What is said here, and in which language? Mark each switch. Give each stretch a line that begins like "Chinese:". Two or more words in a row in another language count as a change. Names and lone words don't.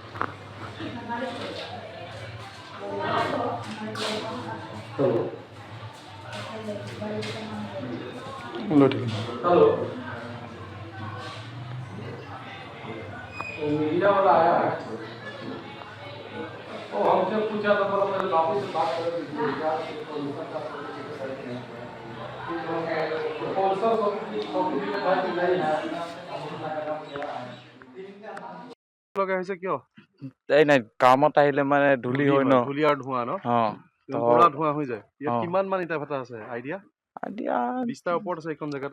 Hindi: हेलो तो मीडिया वाला आया है तो हमसे पूछा था थोड़ा पहले वापस से बात करें
Assamese: লগা হৈছে কিয় এই নাই কামত আহিলে মানে ধূলি হয় ন ধূলিয়াৰ ধোঁৱা ন পুৰা ধোঁৱা হৈ যায় ইয়াত কিমান মান ইটা ভাটা আছে আইডিয়া 20টাৰ ওপৰত আছে এইখন জেগাতে